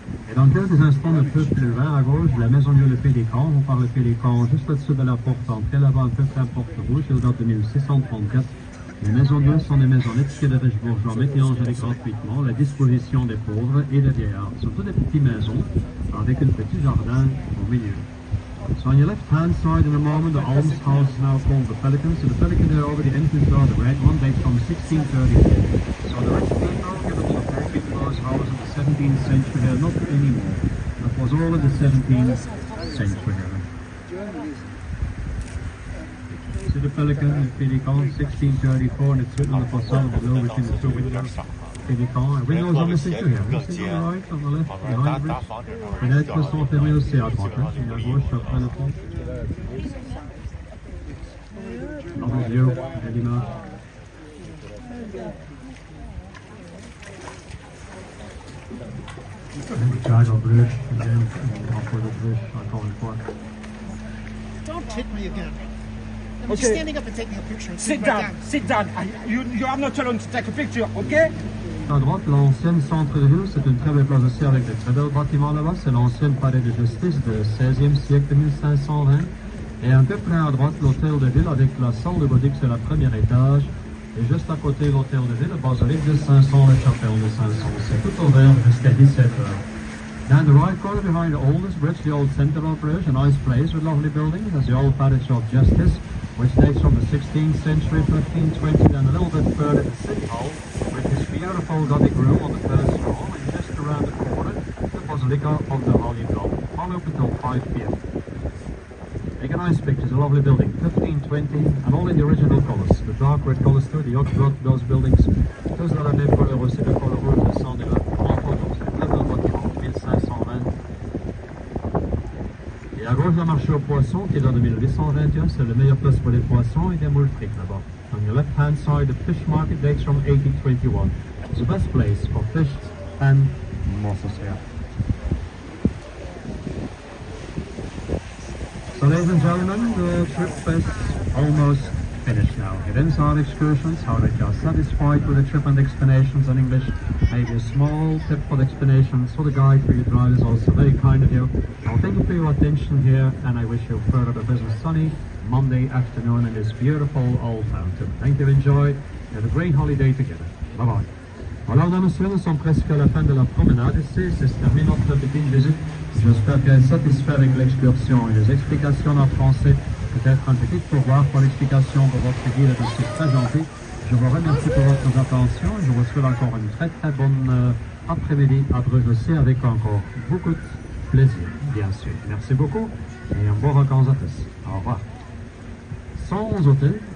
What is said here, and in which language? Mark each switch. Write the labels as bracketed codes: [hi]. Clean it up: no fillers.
[fr] Et dans quelques instants, un peu plus loin à gauche, la maison Dieu le Pélican. On parle le Pélican juste au-dessus de la porte d'entrée, là-bas un peu près la porte rouge, elle date de 1634. Les maisons Dieu sont des maisonnettes que les riches bourgeois mettent et engagées gratuitement à la disposition des pauvres et des vieillards. Ce sont toutes des petites maisons avec un petit jardin au milieu. [en] So on your left-hand side in a moment, the almshouse is now called the Pelican. So the Pelican there over the entrance door, the red one, dates from 1634. So the rich people give it all the people's house in the 17th century here, not anymore. That was all in the 17th century here. See the Pelican, the Pelican, 1634, and it's written on the facade below between the two windows. Pelican. Windows are missing too here. Missing on the right, on the left, behind the bridge. [fr] Fenêtres sont fermées aussi à droite, hein, et à gauche après le pont. Dans les yeux et l'image. [en] The child of Bruges, again, [fr] drapeau de Bruges, encore une fois. [en] Don't hit me again. I'm just standing up and taking a picture. And Sit right down, sit down. You are not allowed to take a picture, okay? [fr] À droite, l'ancienne centre de ville, c'est une très belle place aussi avec de très belles bâtiments là-bas. C'est l'ancienne palais de justice du XVIe siècle de 1520. Et un peu plus à droite, l'hôtel de ville avec la salle de boutique sur le premier étage. Et juste à côté, l'hôtel de ville, le basilique de 500, la chapelle de 500. C'est tout ouvert jusqu'à 17h. [en] Down the right corner behind the oldest bridge, the old center of Bruges, a nice place with lovely buildings. There's the old palace of justice, which dates from the 16th century, 1520, then a little bit further the city hall, with this beautiful Gothic room on the first floor, and just around the corner, the Basilica of the Holy Blood, all open till 5 p.m. Take a nice picture, it's a lovely building, 1520, and all in the original colors, the dark red colors too, the oak blood, those buildings, [fr] tous dans la même couleur aussi, le color rouge, le sang de la grande photo, c'est très bel bâtiment, [en] 1520. [fr] Et à gauche, le marché aux poissons, qui est dans de 1821, c'est la meilleure place pour les poissons et des moules frites là-bas. [en] On your left-hand side, the fish market dates from 1821. It's the best place for fish and mussels here. So ladies and gentlemen, the trip is almost finished now. It ends our excursions. How that you are satisfied with the trip and explanations in English. Maybe a small tip for the explanations for the guide for your drive is also very kind of you. I'll thank you for your attention here, and I wish you further a business sunny Monday afternoon in this beautiful old town too. Thank you, enjoy, have a great holiday together. Bye bye. [fr] Alors, dames et messieurs, nous sommes presque à la fin de la promenade ici. C'est terminé notre petite visite. J'espère qu'elle est satisfaite avec l'excursion et les explications en français. Peut-être un petit pourboire pour l'explication de votre guide de c'est très gentil. Je vous remercie pour votre attention et je vous souhaite encore une très très bonne après-midi à Bruges aussi avec encore beaucoup de plaisir, bien sûr. Merci beaucoup et un bon vacances à tous. Au revoir. Sans hôtel,